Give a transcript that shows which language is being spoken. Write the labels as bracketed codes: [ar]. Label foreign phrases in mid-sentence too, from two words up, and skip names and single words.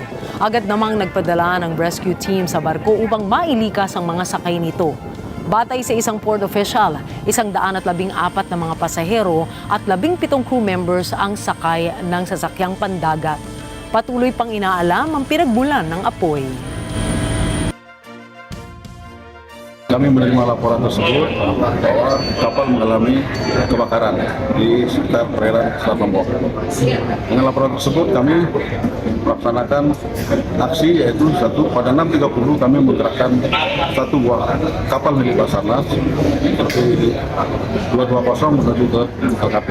[tl] Agad namang nagpadala ng [en] rescue team [tl] sa barko upang mailikas ang mga sakay nito. Batay sa isang [en] port official, [tl] 114 na mga pasahero at 17 [en] crew members [tl] ang sakay ng sasakyang pandagat. Patuloy pang inaalam ang pinagmulan ng apoy. [id] Kami menerima laporan tersebut bahwa kapal mengalami kebakaran di sekitar perairan Selat Lombok. Dengan laporan tersebut kami melaksanakan aksi, yaitu pada 6.30 kami menggerakkan satu buah kapal milik Basarnas seperti 220 menuju ke LKP.